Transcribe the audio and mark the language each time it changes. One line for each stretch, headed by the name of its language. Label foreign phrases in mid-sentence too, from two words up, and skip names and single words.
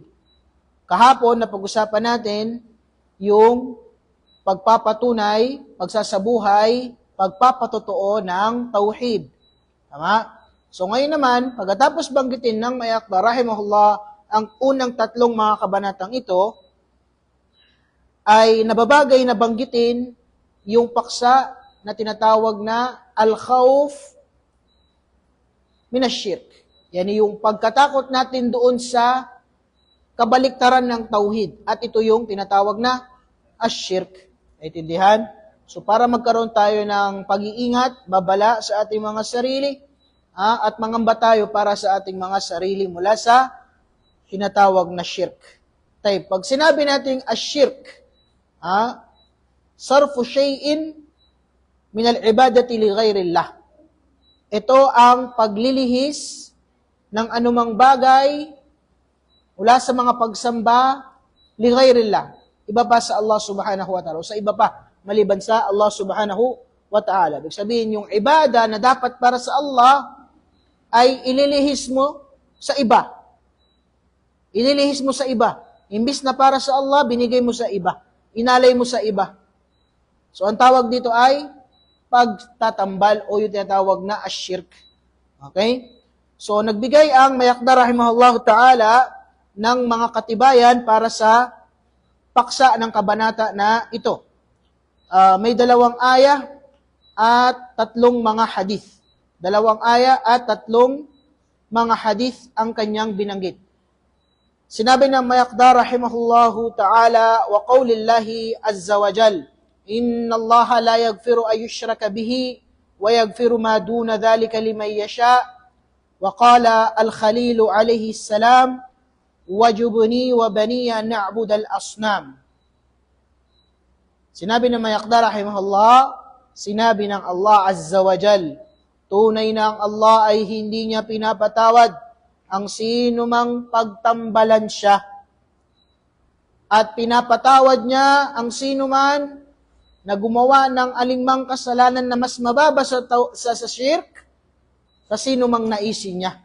Filipino: Kahapon, napag-usapan natin yung pagpapatunay, pagsasabuhay, pagpapatotoo ng tauhid. Tama? So ngayon naman, pagkatapos banggitin ng Mayakda rahimahullah ang unang tatlong mga kabanatang ito, ay nababagay na banggitin yung paksa na tinatawag na
Arabic: الخوف من الشرك.
Filipino: Yan yung pagkatakot natin doon sa kabaliktaran ng tauhid. At ito yung tinatawag na ash-shirk. Naintindihan? So para magkaroon tayo ng pag-iingat, babala sa ating mga sarili, at mangamba tayo para sa ating mga sarili mula sa tinatawag na shirk. Pag sinabi natin
Arabic: الشرك، صرف شيء من العبادة لغير الله.
Filipino: Ito ang paglilihis ng anumang bagay mula sa mga pagsamba
Arabic: لغير الله.
Filipino: Iba pa sa Allah
Arabic: سبحانه وتعالى.
Filipino: O sa iba pa, maliban sa Allah
Arabic: سبحانه وتعالى.
Filipino: Ibig sabihin, yung ibada na dapat para sa Allah ay ililihis mo sa iba. Ililihis mo sa iba. Imbis na para sa Allah, binigay mo sa iba. Inalay mo sa iba. So, ang tawag dito ay pagtatambal o yung tinatawag na ash-shirk. Okay? So, nagbigay ang Mayakda
Arabic: رحمه الله تعالى
Filipino: ng mga katibayan para sa paksa ng kabanata na ito. May dalawang aya at tatlong mga hadith. Dalawang aya at tatlong mga hadith ang kanyang binanggit. Sinabi ng Mayakda
Arabic: رحمه الله تعالى وقول الله عز وجل، إن الله لا يغفر أن يشرك به ويغفر ما دون ذلك لمن يشاء. وقال الخليل عليه السلام، واجنبني وبني نعبد الأصنام.
Filipino: Sinabi ng Mayakda rahimahullah, sinabi ng Allah
Arabic: عز وجل,
Filipino: tunay na ang Allah ay hindi niya pinapatawad ang sino mang pagtambalan siya. At pinapatawad niya ang sino man na gumawa ng alingmang kasalanan na mas mababa sa shirk sa sino mang naisin niya.